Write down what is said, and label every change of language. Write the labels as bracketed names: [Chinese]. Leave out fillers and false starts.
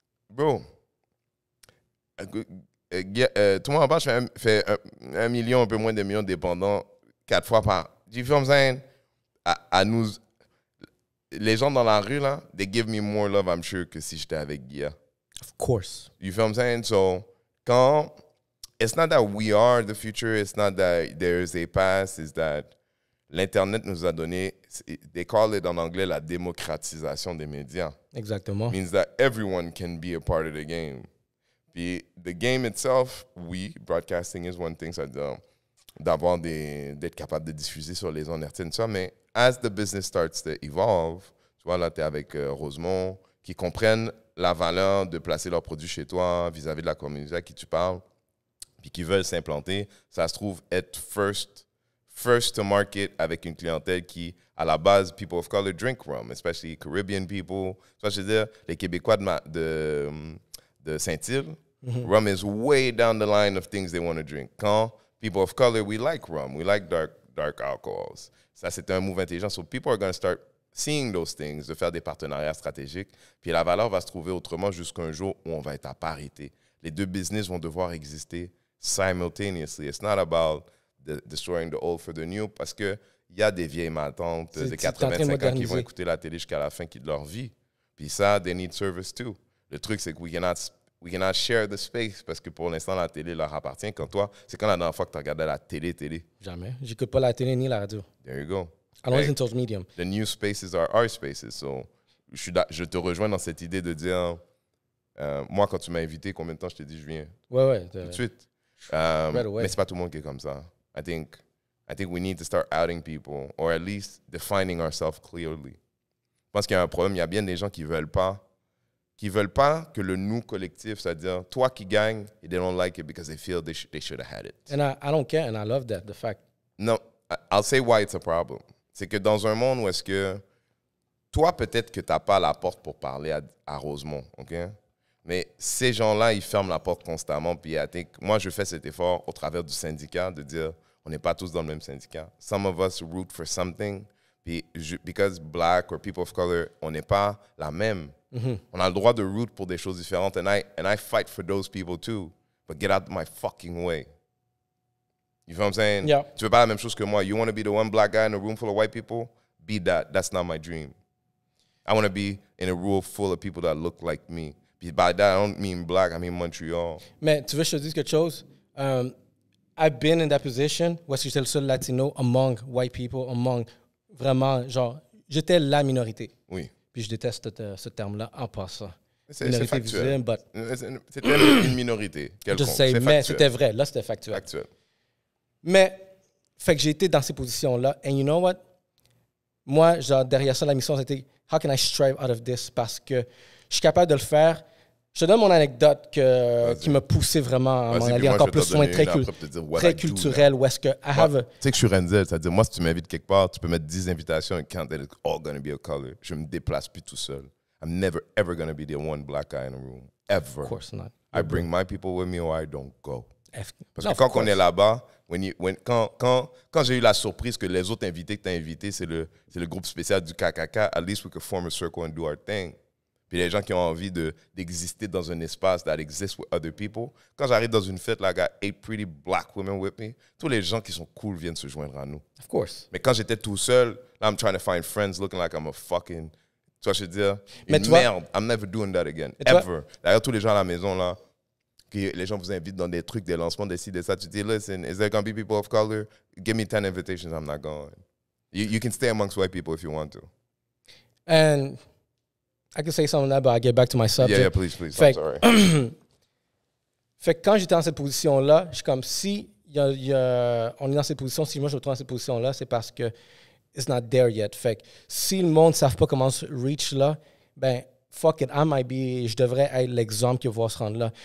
[French] Bro, tout le monde en bas fait 1 million, un peu moins de millions dépendant 4 fois par... Tu vois ce que je veux dire? À nous... Les gens dans la rue, là, [English] they give me more love, I'm sure, [French] que si j'étais avec Guilla. [English] Of course. You feel what I'm saying? So, [French] quand... [English] It's not that we are the future. It's not that there is a past. It's that [French] l'Internet nous a donné, [English] they call it [French] en anglais la démocratisation des médias. Exactement. [English] It means that everyone can be a part of the game. [French] Puis, [English] the game itself, broadcasting is one thing, [French] c'est-à-dire d'être capable de diffuser sur les ondes hertziennes, ça, mais [English] as the business starts to evolve, [French] tu vois, là, tu es avec Rosemont, qui comprennent la valeur de placer leurs produits chez toi vis-à-vis de la communauté à qui tu parles, puis qui veulent s'implanter, ça se trouve être [English] first to market [French] avec une clientèle qui, à la base, [English] people of color drink rum, especially Caribbean people. [French] Tu vois, je veux dire, les Québécois de Saint-Île, [English] Rum is way down the line of things they want to drink. [French] Quand [English] people of color, we like rum, we like dark alcohols. [French] Ça, c'est un move intelligent. [English] So people are going to start seeing those things, [French] de faire des partenariats stratégiques. Puis la valeur va se trouver autrement jusqu'à un jour où on va être à parité. Les deux business vont devoir exister [English] simultaneously. It's not about destroying the old for the new, [French] parce qu'il y a des vieilles matantes de 85 ans qui vont écouter la télé jusqu'à la fin de leur vie. Puis ça, [English] they need service too. [French] Le truc, c'est que [English] we cannot share the space [French] parce que pour l'instant, la télé leur appartient. Quand toi, c'est quand la dernière fois que tu regardais la télé? Jamais. J'écoute pas la télé ni la radio. [English] There you go. I don't listen to those medium. The new spaces are our spaces. So, [French] je te rejoins dans cette idée de dire, moi, quand tu m'as invité, combien de temps je t'ai dit je viens? Ouais. Tout de suite. Mais c'est pas tout le monde qui est comme ça. [English] I think we need to start outing people or at least defining ourselves clearly. [French] Je pense qu'il y a un problème. Il y a bien des gens qui veulent pas que le nous collectif, c'est-à-dire toi qui gagne, [English] they don't like it because they feel they should have had it. And I don't care, and I love that, the fact. No, I'll say why it's a problem. [French] C'est que dans un monde où est-ce que toi, peut-être que tu n'as pas la porte pour parler à Rosemont, OK? Mais ces gens-là, ils ferment la porte constamment. Puis moi, je fais cet effort au travers du syndicat de dire, on n'est pas tous dans le même syndicat. [English] Some of us root for something. [French] Puis, [English] because black or people of color, [French] on n'est pas la même. On a le droit de [English] root [French] pour des choses différentes. [English] And I fight for those people too. But get out of my fucking way. You feel what I'm saying? Yeah. [French] Tu veux pas la même chose que moi. [English] You want to be the one black guy in a room full of white people? Be that. That's not my dream. I want to be in a room full of people that look like me. By that, I don't mean black, I mean Montreal. [French] Mais tu veux que je te dise quelque chose? [English] I've been in that position [French] où est-ce que j'étais le seul latino [English] among white people, among [French] vraiment, genre, j'étais la minorité. Oui. Puis je déteste ce terme-là en passant. C'est factuel. Visible, c'était une minorité. Je sais, mais c'était vrai. Là, c'était factuel. Mais, fait que j'ai été dans ces positions-là. [English] And you know what? [French] Moi, genre, derrière ça, la mission, c'était [English] how can I strive out of this? [French] Parce que je suis capable de le faire. Je te donne mon anecdote qui m'a poussé vraiment à m'en aller encore plus loin, très culturel, où est-ce que [English] I have a... [French] Tu sais que je suis Renzel, c'est-à-dire, moi, si tu m'invites quelque part, tu peux mettre 10 invitations [English] and count that it's all going to be a color. [French] Je me déplace plus tout seul. [English] I'm never, ever going to be the one black guy in a room. Ever. Of course not. I bring my people with me or I don't go. [French] Parce que quand on est là-bas, quand j'ai eu la surprise que les autres invités que tu as invités, c'est le groupe spécial du KKK, [English] at least we could form a circle and do our thing. [French] Puis les gens qui ont envie d'exister dans un espace [English] that exists with other people. [French] Quand j'arrive dans une fête, là, [English] I got 8 pretty black women with me. [French] Tous les gens qui sont cool viennent se joindre à nous. [English] Of course. [French] Mais quand j'étais tout seul, là, [English] I'm trying to find friends looking like I'm a fucking... [French] Tu vois, je veux dire, merde. [English] I'm never doing that again. Ever. [French] D'ailleurs, tous les gens à la maison, là, les gens vous invitent dans des trucs, des lancements, des ci, des ça. Tu dis, [English] listen, is there going to be people of color? Give me 10 invitations, I'm not going. You can stay amongst white people if you want to. And... I can say something like that, but I'll get back to my subject. Yeah, please. I'm sorry. [French] Fait que quand j'étais dans cette position-là, je suis comme, si on est dans cette position, si moi je me trouve dans cette position-là, c'est parce que [English] it's not there yet. [French] Fait que si le monde ne savent pas comment se reach là, ben, [English] fuck it, [French] je devrais être l'exemple qui va se rendre là.